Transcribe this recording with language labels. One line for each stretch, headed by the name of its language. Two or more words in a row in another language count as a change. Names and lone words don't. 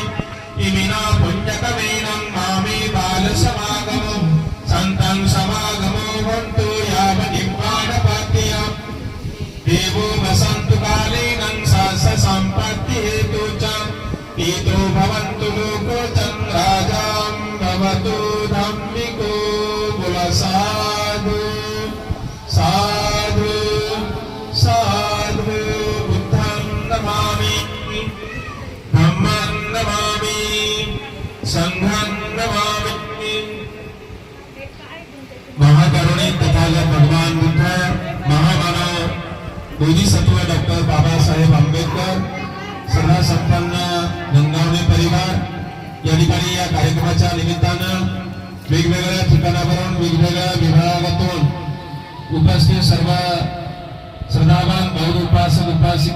Pali: इमिना पुण्यकमेनं मामे बालसमागमो सन्तं समागमो भवन्तु यावनिर्वाणपाट्या. देवो वसन्तु कालेनं सहस्रसम्पत्तिहेतु च. पीतो भवन्तु लोकोचं राजां भवतु धम्मिको. साधु साधु साधु. बुद्धं नमामि धम्मं नमामि संघं नमामि.
Marathi: महाकरुणिक तथागत भगवान बुद्ध महामानव बोधिसत्व डॉक्टर बाबासाहेब आंबेडकर सदा संपन्न गंगावणे परिवार या ठिकाणी या कार्यक्रमाच्या निमित्तानं वेगवेगळ्या ठिकाणावरून वेगवेगळ्या विभागातून उपस्थित सर्व श्रद्धावान बौद्ध उपासक उपासिका